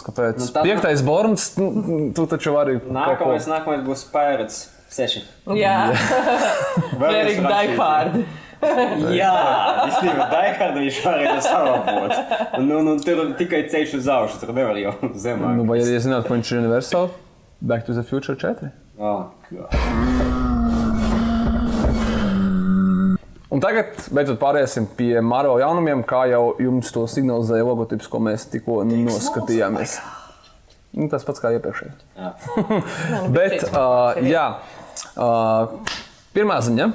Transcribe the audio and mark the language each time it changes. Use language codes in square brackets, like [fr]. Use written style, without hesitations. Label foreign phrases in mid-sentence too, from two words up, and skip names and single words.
[lv] Kāpēc? 5. Bournes, tu taču vari Nākamais būs Pirates 6. Jā, [en] very Die Hard. [lv] Jā, īstenībā Die Hard viņš varēja savapot. Tur tikai ceļš uz augšu, tur nevar jau zemāk. Vai arī zināt, ko viņš ir Universal? Back to the Future 4? Un tagad beidzot pāriesim pie Marvel jaunumiem, kā jau jums to signalizēja logotips, ko mēs tikko noskatījāmies. Tas pats kā iepriekšēji. Bet, pirmā ziņa.